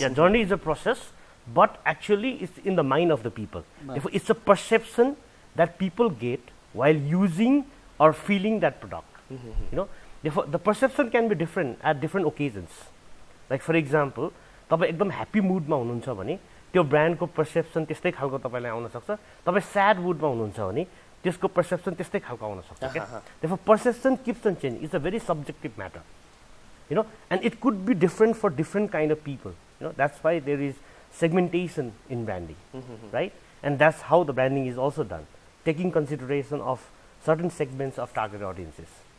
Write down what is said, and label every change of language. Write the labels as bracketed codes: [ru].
[en] Yeah, journey is a process, but actually it's in the mind of the people. Therefore, it's a perception that people get while using or feeling that product. You know, therefore the perception can be different at different occasions. Like for example, [ne] तपाईं एकदम happy मुडमा हुनुहुन्छ भने त्यो ब्रान्डको perception त्यस्तै खालको तपाईलाई आउन सक्छ. तपाईं स्याड मुडमा हुनुहुन्छ भने त्यसको पर्सेप्सन त्यस्तै खालको आउन सक्छ के. [en] Therefore, perception keeps on changing. It's a very subjective matter. You know, and it could be different for different kind of people. You know, that's why there is segmentation in branding, right? And that's how the branding is also done, taking consideration of certain segments of target audiences.